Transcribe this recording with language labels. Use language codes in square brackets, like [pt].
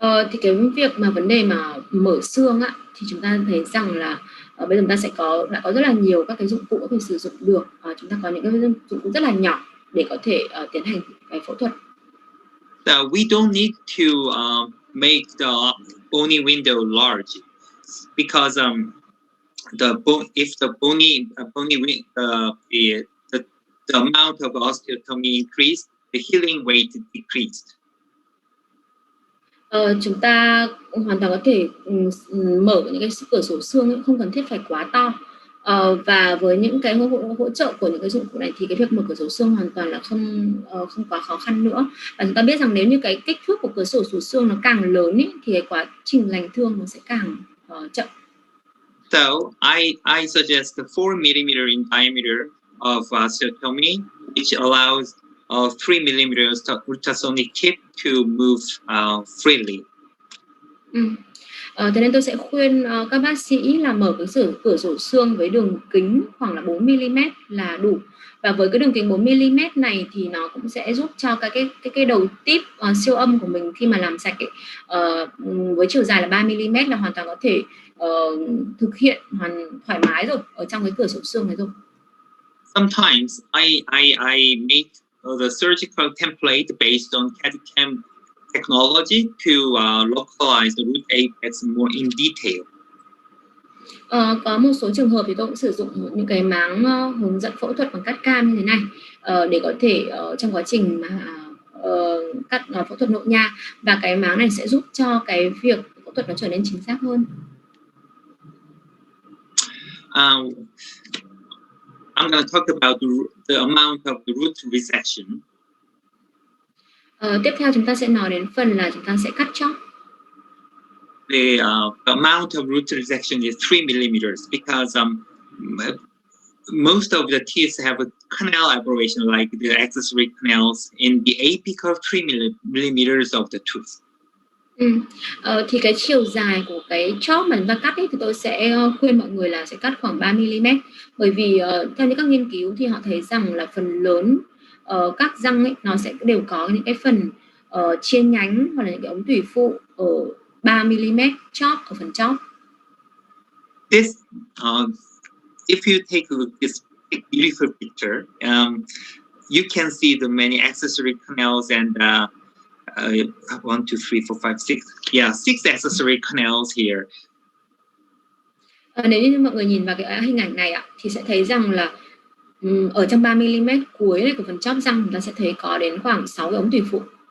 [vi] Thì cái việc mà vấn đề mà mở xương thì chúng ta thấy rằng là bây giờ chúng ta đã có rất là nhiều các cái dụng cụ có thể sử dụng được. Chúng ta có những cái dụng cụ rất là nhỏ để có thể tiến hành cái phẫu thuật. [en] So we don't need to make the bony window large because if the amount of osteotomy increased, the healing rate decreased. [vi] Chúng ta hoàn toàn có thể mở những cái cửa sổ xương ấy, không cần thiết phải quá to. Và với những cái hỗ trợ của những cái dụng cụ này thì cái việc mở cửa sổ xương hoàn toàn là không quá khó khăn nữa. Và chúng ta biết rằng nếu như cái kích thước của cửa sổ xương nó càng lớn ý, thì cái quá trình lành thương nó sẽ càng chậm. [en] So I suggest the 4 millimeter in diameter of osteotomy, which allows 3 millimeters ultrasonic chip to move freely. [vi] Thế nên tôi sẽ khuyên các bác sĩ là mở cửa sổ xương với đường kính khoảng là 4 mm là đủ. Và với cái đường kính 4 mm này thì nó cũng sẽ giúp cho cái đầu tip siêu âm của mình khi mà làm sạch ấy, với chiều dài là 3 mm là hoàn toàn có thể thực hiện thoải mái rồi ở trong cái cửa sổ xương này rồi. [en] Sometimes I make the surgical template based on CAD/CAM technology to localize the root apex more in detail. [vi] Có một số trường hợp thì tôi cũng sử dụng những cái máng hướng dẫn phẫu thuật bằng cắt cam như thế này để có thể trong quá trình mà cắt phẫu thuật nội nha, và cái máng này sẽ giúp cho cái việc phẫu thuật nó trở nên chính xác hơn. [en] I'm going to talk about the amount of the root resection. [vi] Tiếp theo chúng ta sẽ nói đến phần là chúng ta sẽ cắt chóp. [en] The amount of root resection is 3 millimeters because most of the teeth have a canal aberration like the accessory canals in the apical of 3 millimeters of the tooth. [vi] Thì cái chiều dài của cái chóp mà chúng ta cắt ấy, thì tôi sẽ khuyên mọi người là sẽ cắt khoảng 3 mm, bởi vì theo những các nghiên cứu thì họ thấy rằng là phần lớn các răng ấy, nó sẽ đều có những cái phần chia nhánh hoặc là những cái ống tủy phụ ở 3 mm chóp, ở phần chóp. [en] This if you take a look at this beautiful picture, you can see the many accessory canals and 1, 2, 3, 4, 5, 6. Yeah, 6 accessory canals here. [vi] Nếu như mọi người nhìn vào cái hình ảnh này ạ, thì sẽ thấy rằng là ở trong 3 mm cuối này của phần chóp răng chúng ta sẽ thấy có đến khoảng 6 cái ống tủy phụ.